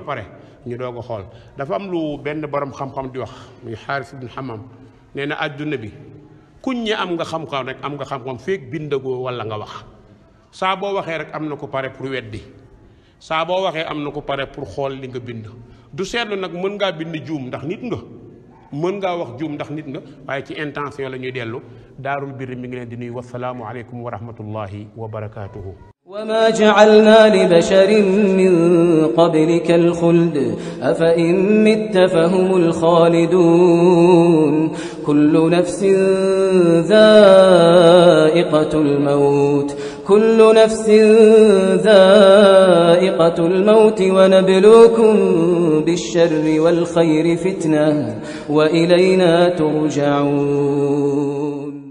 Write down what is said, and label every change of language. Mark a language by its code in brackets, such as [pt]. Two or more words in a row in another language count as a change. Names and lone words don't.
[wo] pare ñu doog a xool dafa am lu benn borom xam-xam di wax muy Xaaris ibn Hammam nee na àdduna bi kuñ ñi am nga xam-xam rek am nga xam-xam feek bindagoo wala nga wax saa boo waxee rek am na ko [fr] pare pour [wo] weddi saa boo waxee am na ko [fr] pare pour [wo] xool li nga bind du seetlu nag mën ngaa bind juum ndax nit nga mën ngaa wax juum ndax nit nga waaye ci intention la ñuy dellu daarul birri mi ngi leen di nuyu [ar] والسلام عليكم ورحمة الله وبركاته. وما جعلنا لبشر من قبلك الخلد أفإن مت فهم الخالدون كل نفس ذائقة الموت ونبلوكم بالشر والخير فتنة وإلينا ترجعون